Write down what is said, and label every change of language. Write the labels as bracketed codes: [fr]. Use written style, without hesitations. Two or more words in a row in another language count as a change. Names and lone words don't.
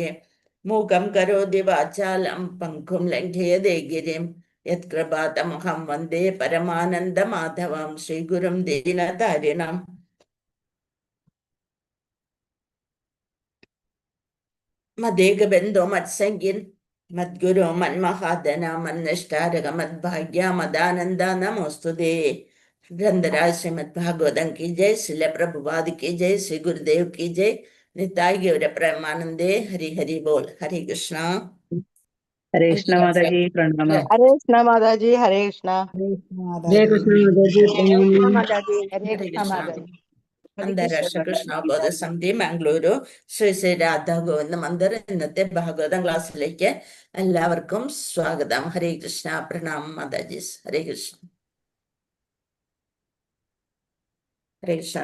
[sa] മൂകം കരോതി വാചാലം പങ്കും ലംഘയതേ ഗിരിം യത്കൃപാതമഹം വന്ദേ പരമാനന്ദ മാധവം ശ്രീഗുരും ദീനതാരിണം. മദേകബന്ധോ മത്സംഗിൻ മദ്ഗുരു മന്മഹാദന മന്നിഷ്ടാരക മദ്ഭാഗ്യ മദാനന്ദ നമോസ്തുതേ. [hi] ग्रंथराज श्रीमद भागवतम की जय, श्रील प्रभुपाद की जय, श्री गुरुदेव की जय, निताय गौर प्रेमानंदे. हरि हरि बोल. हरे कृष्णा. हरे कृष्ण माता जी प्रणाम. हरे कृष्ण माता जी. हरे कृष्ण. जय कृष्ण माता जी प्रणाम. माता जी. हरे हरे कृष्ण कृष्णा. माता जी. [ml] അന്താരാഷ്ട്ര കൃഷ്ണബോധ സമിതി മാംഗ്ലൂരു ശ്രീ ശ്രീ രാധാ ഗോവിന്ദ മന്ദിർ ഇന്നത്തെ ഭാഗവതം ക്ലാസ്സിലേക്ക് എല്ലാവർക്കും സ്വാഗതം. ഹരേ കൃഷ്ണ. പ്രണാമം മാതാജി. ഹരേ കൃഷ്ണ. ഹരേ കൃഷ്ണ.